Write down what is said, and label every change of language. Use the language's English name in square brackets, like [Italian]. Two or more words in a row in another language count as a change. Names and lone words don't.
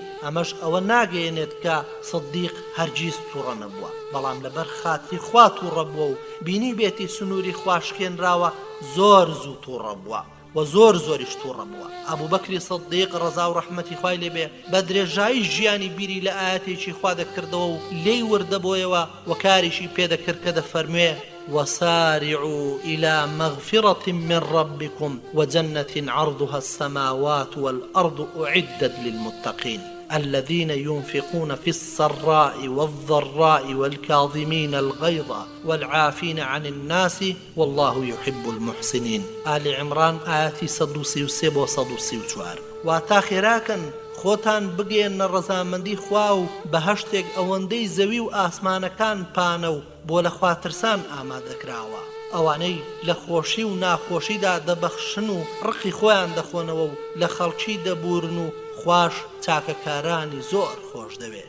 [Central Kurdish] ئەمەش ئەوە ناگەیەنێت کە سدیق هەرگیز تووڕە نەبووە، بەڵام لەبەر خاتری خوا تووڕە بووە و بینی بێتی سنووری خواشکێنراوە زۆر زوو تووڕە بووە و زۆریش تووڕە بووە. ئەبوبەکری سدیق ڕەزا و ڕەحمەتی خوای لێبێ بە درێژایی ژیانی بیری لە ئاەتێکی خوا دەکردەوە و لێی وردەبۆیەوە و کاریشی پێدەکرد کە دەفەرموێ [Arabic] وسارعوا إلى مغفرة من ربكم وجنة عرضها السماوات والأرض أعدت للمتقين الذين ينفقون في السراء والضراء والكاظمين الغيظ والعافين عن الناس والله يحب المحسنين. [Central Kurdish] آل عمران آياتي 133 و 134. واتا خێراکەن خۆتان بگەێنە ڕەزامەندی خوا و بەهەشتێک ئەوەندەی زەوی و ئاسمانەکان پانە و بۆ لە خواترسان ئامادەکراوە. ئەوانەی لە خۆشی و ناخۆشیدا دەبەخشن و ڕقی خۆیان دەخۆنەوە و لە خەڵکی دەبورن و خوش چاکەکارانی زۆر خۆش دەوێت.